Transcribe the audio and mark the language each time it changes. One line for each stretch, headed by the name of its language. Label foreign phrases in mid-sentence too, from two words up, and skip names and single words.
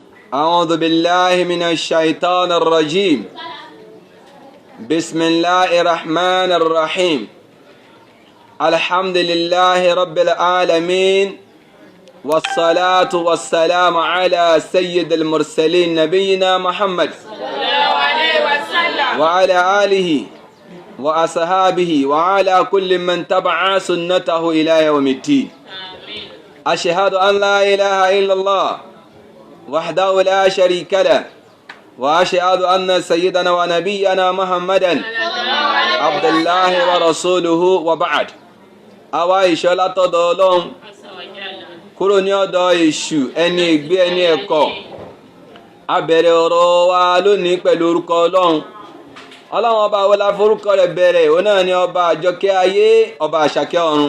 Arabic: أعوذ بالله من الشيطان الرجيم بسم الله الرحمن الرحيم الحمد لله رب العالمين والصلاة والسلام على سيد المرسلين نبينا محمد وعلى آله وأصحابه وعلى كل من تبع سنته إلى يوم الدين. أشهد أن لا إله إلا الله وحده لا شريك له وأشهد أن سيدنا ونبينا محمدا عبد الله ورسوله وبعد.
Yoruba: àwa ìṣọ́ látọ̀dọ̀ Ọlọ́run kúrò ní ọ̀dọ̀ èṣù ẹni ègbé ẹni ẹ̀kọ́. A bẹ̀rẹ̀ ọ̀rọ̀ wa lónìí pẹ̀lú orúkọ Ọlọ́run. Ọlọ́run ọba wo la forúkọ rẹ̀ bẹ̀rẹ̀, òun náà ni ọba àjọkẹ́ ayé, ọba àṣàkẹ́ ọ̀run.